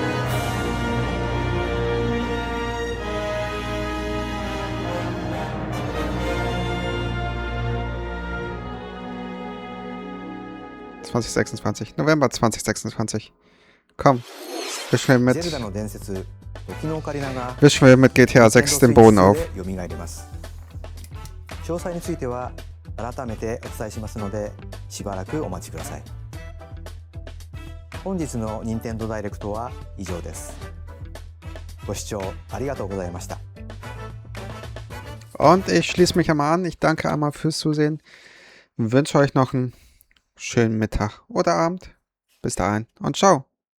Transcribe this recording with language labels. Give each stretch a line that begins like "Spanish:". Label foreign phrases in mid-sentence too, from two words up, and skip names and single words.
English: November 2026.
German: Komm, wischen wir mit GTA 6 den Boden auf.
Japanese: 詳細については改めてお伝えしますのでしばらくお待ちください。本日の任天堂ダイレクトは以上です。ご視聴ありがとうございました。
German: Und ich schließe mich einmal an. Ich danke einmal fürs Zusehen. Wünsche euch noch einen schönen Mittag oder Abend. Bis dahin und ciao.